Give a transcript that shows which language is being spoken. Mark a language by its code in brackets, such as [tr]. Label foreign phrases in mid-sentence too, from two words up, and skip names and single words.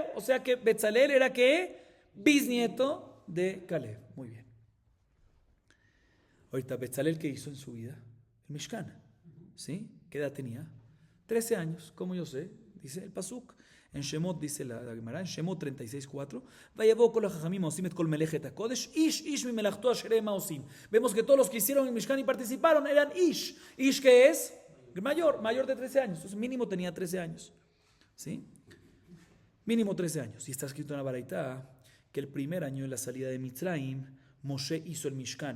[es] O sea que Betzalel era ¿qué? Bisnieto de Caleb. Muy bien. Ahorita, Betzalel, ¿qué hizo en su vida? El Mishkan. ¿Sí? ¿Qué edad tenía? 13 años, como yo sé, dice el Pasuk. En Shemot dice la Gemara, en Shemot 36:4, [he] ויבאו כל החכמים עשים את כל מלאכת הקדש איש ממלאכתו אשר המה עשים. [es] Vemos que todos los que hicieron el Mishkan y participaron eran ish. Ish, ¿qué es? Mayor de 13 años. Entonces mínimo tenía 13 años. ¿Sí? Mínimo 13 años. Y está escrito en la Baraitá que el primer año de la salida de Mitzrayim, Moshe hizo el Mishkan.